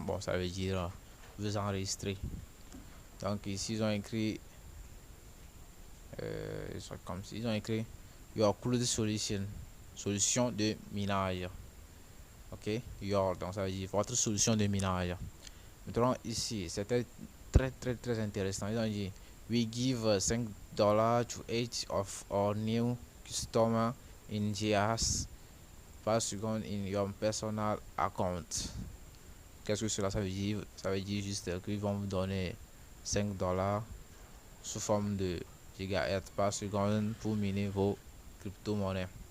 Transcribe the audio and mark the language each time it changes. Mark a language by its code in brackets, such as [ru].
[fr] Bon, ça veut dire vous enregistrer. Donc, ici, ils ont écrit, comme ils ont écrit Your Cloud Solution, solution de minage. Ok, Your, donc ça veut dire votre solution de minage. Maintenant, ici, c'était très intéressant. Ils ont dit, [en] we give $5 to each of our new customer in GS per second in your personal account. [fr] Qu'est-ce que cela ça veut dire? Ça veut dire juste qu'ils vont vous donner $5 sous forme de gigahertz par seconde pour miner vos crypto-monnaies.